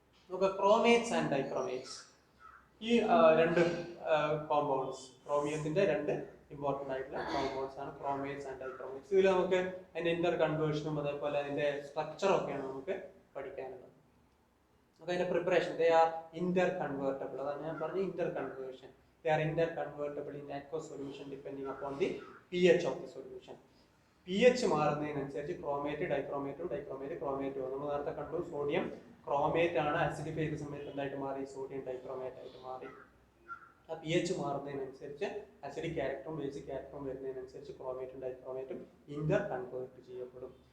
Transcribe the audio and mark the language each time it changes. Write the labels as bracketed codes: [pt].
[ml] നമുക്ക് ക്രോമേറ്റ്സ് ആൻഡ് ഡൈക്രോമേറ്റ്സ്, ഈ രണ്ട് കോമ്പൗണ്ട്സ്, ക്രോമിയത്തിന്റെ 2 ഇമ്പോർട്ടൻ്റ് ആയിട്ടുള്ള കോമ്പൗണ്ട്സ് ആണ് ക്രോമേറ്റ്സ് ആൻഡ് ഡൈക്രോമേറ്റ്സ്. ഇതിൽ നമുക്ക് അതിന്റെ ഇന്റർ കൺവേർഷനും അതേപോലെ അതിന്റെ സ്ട്രക്ചറും ഒക്കെയാണ് നമുക്ക് പഠിക്കാനുള്ളത്. അപ്പോൾ അതിന്റെ preparation, [en] They are inter convertible. [ml] അതാണ് ഞാൻ പറഞ്ഞ Inter conversion. [en] They are interconvertible in aqueous solution depending upon the pH of the solution. [ml] pH മാറുന്നതിനനുസരിച്ച് ക്രോമേറ്റ് ഡൈക്രോമേറ്റും ഡൈക്രോമേറ്റ് ക്രോമേറ്റും. നമ്മൾ നേരത്തെ കണ്ടു സോഡിയം ക്രോമേറ്റ് ആണ് ആസിഡിഫൈ ചെയ്ത സമയത്ത് എന്തായിട്ട് മാറി? സോഡിയം ഡൈക്രോമേറ്റ് ആയിട്ട് മാറി. ആ pH മാറുന്നതിനനുസരിച്ച് ആസിഡിക് ക്യാരക്ടറും ബേസിക് ക്യാരക്ടറും വരുന്നതിനനുസരിച്ച് ക്രോമേറ്റും ഡൈക്രോമേറ്റും ഇന്റർ കൺവേർട്ട് ചെയ്യപ്പെടും.